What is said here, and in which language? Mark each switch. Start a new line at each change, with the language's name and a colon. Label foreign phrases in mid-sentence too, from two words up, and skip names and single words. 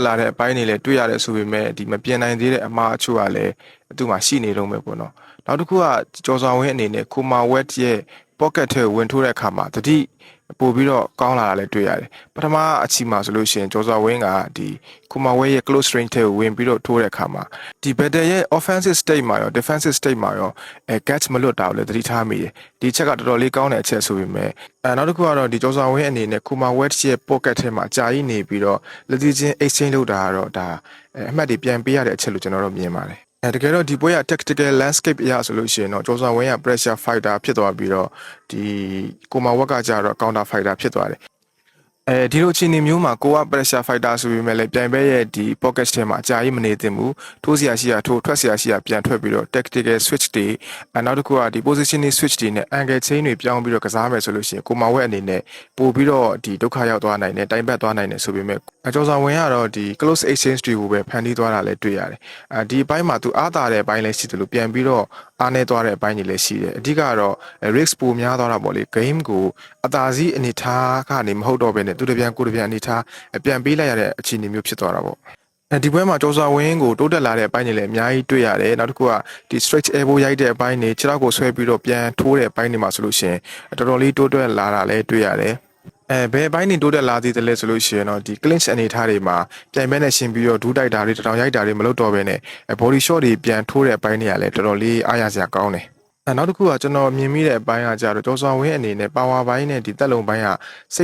Burmese: လာတဲ့အပိုင်းတွေလည်းတွေ့ရတယ်ဆိုပေမဲ့ဒီမပြင်နိုင်သေးတဲ့အမှားအချို့ကလည်းသူ့မှာရှိနေတော့မယ်ပေါ့နော်နောက်တစ်ခုကကျော်စွာဝင်းအနေနဲ့ကိုမာဝ က်ရဲ့ pocket ထဲကိုဝင်ထိုးတဲ့အခါမှာတတိပို့ပြီးတော့ကောင်းလာတာလည်းတွေ့ရတယ်ပထမအချီမှာဆိုလို့ရှိရင်ကျော်စွာဝင်းကဒီကိုမာဝက်ရဲ့
English: close range
Burmese: ထဲကိုဝင်ပြီးတော့ထိုးတဲ့အခါမှာဒီ battle ရဲ့
English: offensive state
Burmese: မှာရော
English: defensive state
Burmese: မှာရောcatch မလွတ်တာကိုလည်းသတိထားမိတယ်ဒီချက်ကတော်တော်လေးကောင်းတဲ့အချက်ဆိုပေမဲ့နောက်တစ်ခုကတော့ဒီကျော်စွာဝင်းအနေနဲ့ကိုမာဝက်ရဲ့ pocket ထဲမှာကြာကြီးနေပြီးတော့လက်သီးချင်း exchange လုပ်တာကတော့ဒါအ မှတ်တွေပြန်ပေးရတဲ့အချက်လို့ကျွန်တော်တို့မြင်ပါတယ်တကယ်တော့ဒီပွဲက
English: tactical landscape
Burmese: အရဆိုလို့ရှိရင်တော့ကျော်စွာဝင်းက
English: pressure fighter
Burmese: ဖြစ်သွားပြီးတော့ဒီကိုမာဝက်ကကြတော့
English: counter fighter
Burmese: ဖြစ်သွားတယ်ဒီ လိုအခြေအနေမျိုးမှာကိုက
English: pressure fighter
Burmese: ဆိုပေမဲ့လည်းပြိုင်ပွဲရဲ့ဒီ pocket ထဲမှာအကြာကြီးမနေသင့်ဘူးထိုးစရာရှိတာထိုးထွက်စရာရှိတာပြန်ထွက်ပြီးတော့
English: tactical switch
Burmese: တွေနောက်တစ်ခုကဒီ
English: positioning switch
Burmese: တွေနဲ့
English: angle chain
Burmese: တွေပြောင်းပြီးတော့ကစားမယ်ဆိုလို့ရှိရင်ကိုမာဝက်အနေနဲ့ပို့ပြီးတော့ဒီဒုက္ခရောက်သွားနိုင်တယ်တိုင်ပတ်သွားနိုင်တယ်ဆိုပေမဲ့ကျော်စွာဝင်းကတော့ဒီ
English: close exchange
Burmese: တွေကိုပဲဖန်တီးသွားတာလည်းတွေ့ရတယ်ဒီအပိုင်းမှာသူအားသာတဲ့အပိုင်းလည်းရှိတယ်လို့ပြန်ပြီးတော့အားနေသွားတဲ့အပိုင်းတွေလည်းရှိတယ်အဓိကတော့ risk ပိုများသွားတာပေါ့လေ game ကိုအသာစီးအနေထားကနေမဟုတ်တော့ဘဲနဲ့သူတပြန်ကိုတပြန် အနေထားပြန်ပေးလိုက်ရတဲ့အခြေအနေမျိုးဖြစ်သွားတာပေါ့ဒီပွဲမှာကျော်စွာဝင်းကိုတိုးတက်လာတဲ့အပိုင်းတွေလည်းအများကြီးတွေ့ရတယ်နောက်တစ်ခုကဒီ
English: stretch elbow
Burmese: ရိုက်တဲ့အပိုင်းတွေခြေထောက်ကိုဆွဲပြီးတော့ပြန်ထိုးတဲ့အပိုင်းတွေမှာဆိုလို့ရှိရင်တော်တော်လေးတိုးတက်လာတာလည်းတွေ့ရတယ်ဘယ်အပိုင်းနေတိုးတက်လာသေးတယ်လဲဆိုလို့ရှိရင်တော့ဒီ clinch အနေထားတွေမှာပြိုင်ပွဲနဲ့ရှင်ပြီးတော့ဒူးတိုက်တာတွေတောင်ရိုက်တာတွေမလုပ်တော့ဘဲနဲ့
English: body shot
Burmese: တွေပြန်ထိုးတဲ့အပိုင်းတွေကလည်းတော်တော်လေးအားရစရာကောင်းတယ်နောက်တစ်ခုကကျွန်တော်မြင်မိတဲ့အပိုင်းကကြတော့ကျော်စွာဝင်းအနေနဲ့ power ဘိုင်းနဲ့ဒီတက်လုံဘိုင်းကစိ